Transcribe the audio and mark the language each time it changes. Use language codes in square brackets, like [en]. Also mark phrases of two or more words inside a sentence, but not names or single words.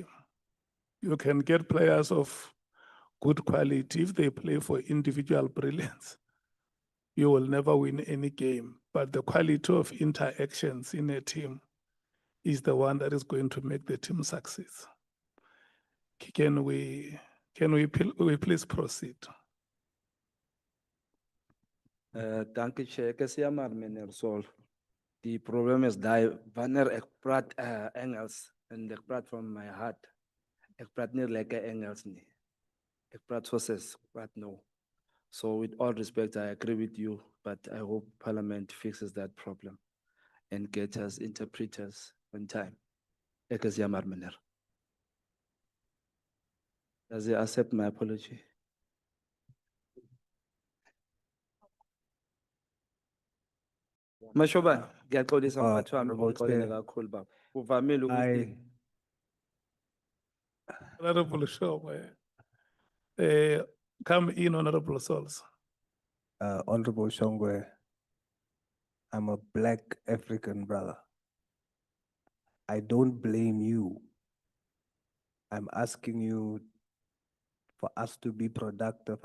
[en] You can get players of good quality if they play for individual brilliance. You will never win any game, but the quality of interactions in a team is the one that is going to make the team succeed. Can we please proceed? [af] Dank u, Chair. Ek is jammer, meneer Sol. Die probleem is daai, wanneer ek praat Engels, en ek praat [en] from my heart, [af] ek praat nie lekker Engels nie. Ek praat soos ek praat nou. [en] So with all respect, I agree with you, but I hope Parliament fixes that problem and gets us interpreters on time. [af] Ek is jammer, meneer. [en] Does he accept my apology? [zu] Mashoba, ngiyaxolisa mphathi wami [en] Honorable [zu] ngixolele [en] Chair, [zu] kakhulu baba. Uvamile ukuthi [en] Honorable Showe, come in, Honorable Souls. Honorable Shongwe, I'm a black African brother. I don't blame you. I'm asking you for us to be productive.